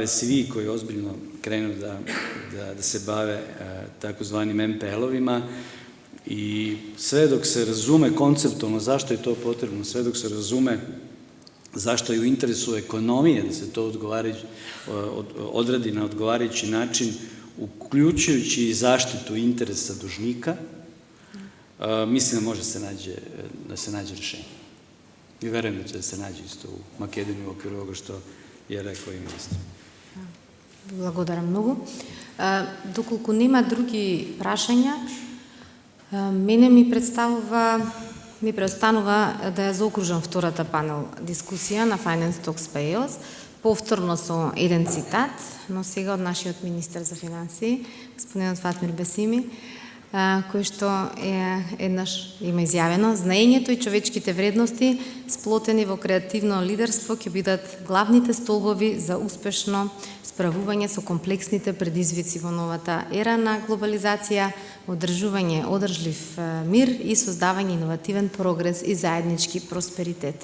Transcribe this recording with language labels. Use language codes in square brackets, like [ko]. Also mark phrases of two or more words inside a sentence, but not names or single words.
[sr] svi koji ozbiljno krenu da se bave takozvanim MPL-ovima i sve dok se razume konceptualno zašto je to potrebno, sve dok se razume zašto je u interesu ekonomije da se to odradi na odgovarajući način, uključujući i zaštitu interesa dužnika, mislim da može da se nađe rešenje. I verujem da će da se nađe isto u Makedoniji u okviru ovoga što je rekao и министр. [mk] Благодарам многу. Доколку нема други прашања, мене ми преостанува да ја заокружам втората панел дискусија на Finance Talks Payos, повторно со еден цитат, но сега од нашиот министер за финансии, господинот Фатмир Бесими, кој што еднаш има изјавено: знаењето и човечките вредности сплотени во креативно лидерство ќе бидат главните столбови за успешно справување со комплексните предизвици во новата ера на глобализација, одржување одржлив мир и создавање иновативен прогрес и заеднички просперитет.